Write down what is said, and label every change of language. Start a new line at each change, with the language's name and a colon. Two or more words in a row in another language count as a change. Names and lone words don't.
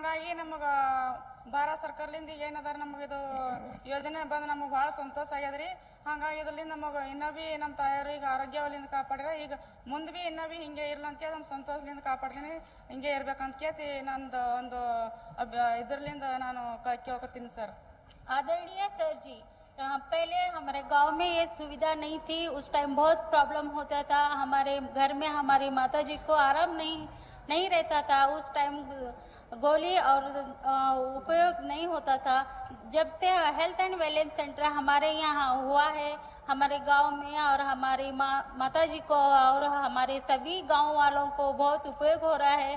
Kannada: ಹಾಗಾಗಿ ನಮಗೆ ಭಾರತ ಸರ್ಕಾರದಿಂದ ಈಗ ಏನದಾರ ನಮಗೆ ಇದು ಯೋಜನೆ ಬಂದು ನಮಗೆ ಭಾಳ ಸಂತೋಷ ಆಗ್ಯದ್ರಿ. ಹಂಗಾಗಿ ಇದರಿಂದ ನಮಗೆ ಇನ್ನೂ ಭೀ ನಮ್ಮ ತಾಯಿಯವ್ರಿಗೆ ಆರೋಗ್ಯವಲ್ಲಿಂದ ಕಾಪಾಡ್ಯಾರ. ಈಗ ಮುಂದೆ ಭೀ ಇನ್ನೂ ಭೀ ಹಿಂಗೆ ಇರ್ಲಂತ ನಮ್ಮ ಸಂತೋಷದಿಂದ ಕಾಪಾಡ್ತೀನಿ, ಹಿಂಗೆ ಇರ್ಬೇಕಂತ ಕೇಸಿ ನಂದು ಒಂದು ಇದರ್ಲಿಂದ ನಾನು ಕೇಳ್ಕೊತೀನಿ ಸರ್.
Hindi: आदरणीय सर जी, पहले हमारे गांव में ये सुविधा नहीं थी। उस टाइम बहुत प्रॉब्लम होता था। हमारे घर में हमारी माता जी को आराम नहीं रहता था। उस टाइम गोली और उपयोग नहीं होता था। जब से
English: health and wellness centre
Hindi: हमारे यहाँ हुआ है, हमारे गांव में और हमारी माता जी को और हमारे सभी गांव वालों को बहुत उपयोग हो रहा है।